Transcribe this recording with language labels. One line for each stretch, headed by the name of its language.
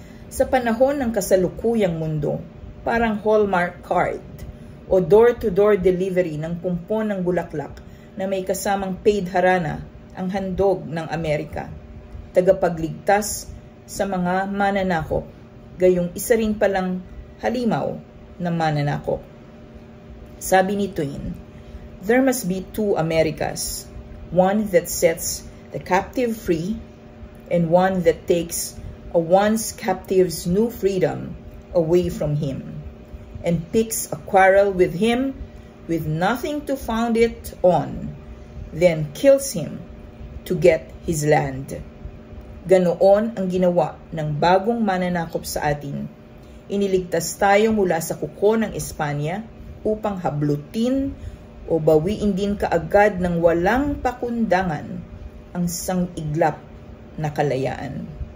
Filipino: Sa panahon ng kasalukuyang mundo, parang Hallmark card o door-to-door delivery ng pumpon ng bulaklak na may kasamang paid harana ang handog ng Amerika, tagapagligtas sa mga mananakop, gayong isa rin palang halimaw ng mananakop. Sabi ni Twain,
English: "There must be two Americas, one that sets the captive free, and one that takes a once captive's new freedom away from him, and picks a quarrel with him with nothing to found it on, then kills him to get his land.
Filipino: Ganoon ang ginawa ng bagong mananakop sa atin. Iniligtas tayo mula sa kuko ng Espanya upang hablutin o bawiin din kaagad ng walang pakundangan ang sang-iglap na kalayaan.